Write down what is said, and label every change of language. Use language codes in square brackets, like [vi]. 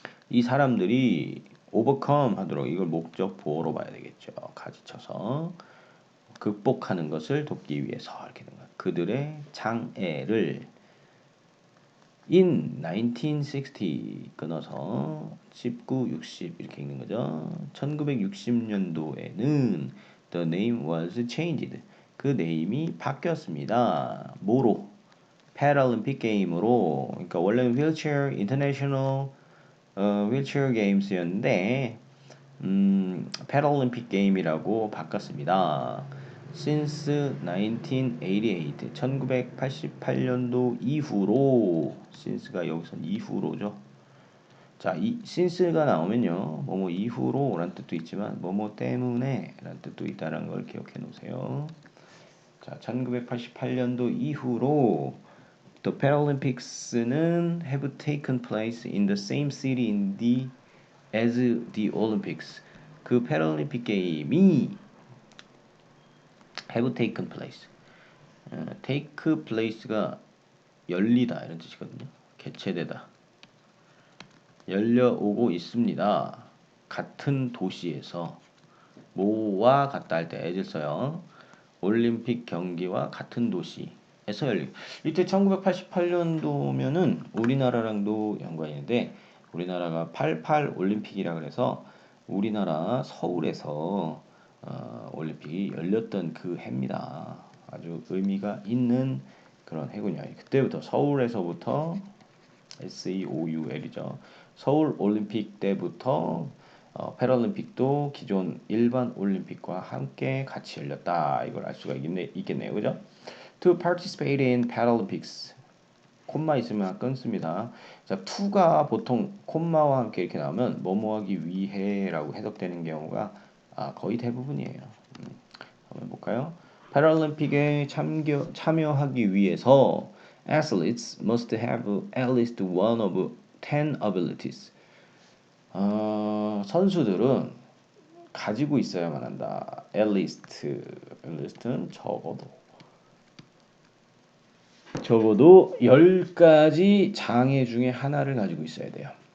[ko] 이 사람들이 overcome 하도록 이걸 목적 보어로 봐야 되겠죠. 가지쳐서 극복하는 것을 돕기 위해서 이렇게 된 거야. 그들의 장애를 [en] in 1960 [ko] 끊어서 19, 60 이렇게 읽는 거죠. 1960년도에는 [en] the name was changed. [ko] 그 네임이 바뀌었습니다. 뭐로? 패럴림픽 게임으로. 그러니까 원래는 휠체어 인터내셔널 휠체어 게임스였는데 패럴림픽 게임이라고 바꿨습니다. [en] Since 1988, [ko] 1988년도 이후로, since가 여기서 이후로죠. 자, 이 since가 나오면요, 뭐뭐 이후로라는 뜻도 있지만 뭐뭐 때문에라는 뜻도 있다는 걸 기억해 놓으세요. 자, 1988년도 이후로 [en] The Paralympics는 have taken place in the same city as the Olympics. [ko] 그 패럴림픽 게임이 [en] have taken place. [ko] take place가 열리다 이런 뜻이거든요. 개최되다. 열려오고 있습니다. 같은 도시에서 뭐와 같다 할 때 as를 써요. 올림픽 경기와 같은 도시에서 열리. 이때 1988년도면은 우리나라랑도 연관이 있는데 우리나라가 88 올림픽이라 그래서 우리나라 서울에서 올림픽이 열렸던 그 해입니다. 아주 의미가 있는 그런 해군요. 그때부터 서울에서부터 SEOUL이죠. 서울 올림픽 때부터 패럴림픽도 기존 일반 올림픽과 함께 같이 열렸다. 이걸 알 수가 있겠네요. 그죠? [en] To participate in Paralympics. [ko] 콤마 있으면 끊습니다. 자, to가 보통 콤마와 함께 이렇게 나오면 뭐뭐하기 위해라고 해석되는 경우가 거의 대부분이에요. 한번 볼까요? 패럴림픽에 참여하기 위해서 [en] athletes must have at least one of 10 abilities. [ko] 선수들은 가지고 있어야만 한다. at least는 적어도 10가지 장애 중에 하나를 가지고 있어야 돼요.